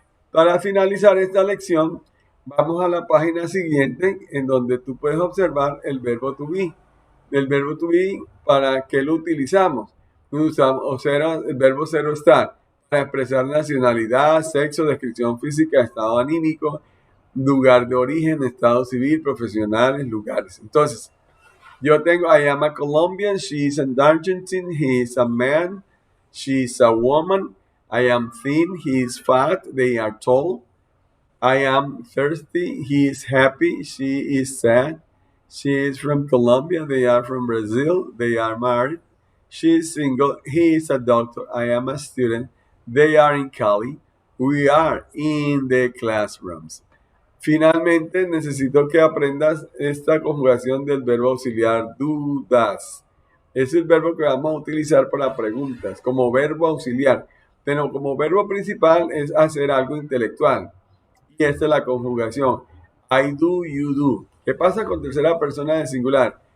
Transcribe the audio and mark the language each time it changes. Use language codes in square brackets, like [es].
[es] Para finalizar esta lección, vamos a la página siguiente en donde tú puedes observar el verbo to be. El verbo to be, ¿para qué lo utilizamos? Usamos el verbo ser o estar para expresar nacionalidad, sexo, descripción física, estado anímico, lugar de origen, estado civil, profesionales, lugares. Entonces, yo tengo, [en] I am a Colombian, she is an Argentine, he is a man, she is a woman, I am thin, he is fat, they are tall, I am thirsty, he is happy, she is sad, she is from Colombia, they are from Brazil, they are married, she is single, he is a doctor, I am a student, they are in Cali, we are in the classrooms. [es] Finalmente, necesito que aprendas esta conjugación del verbo auxiliar do, does. Es el verbo que vamos a utilizar para preguntas, como verbo auxiliar. Pero como verbo principal es hacer algo intelectual. Y esta es la conjugación. [en] I do, you do. [es] ¿Qué pasa con tercera persona de singular?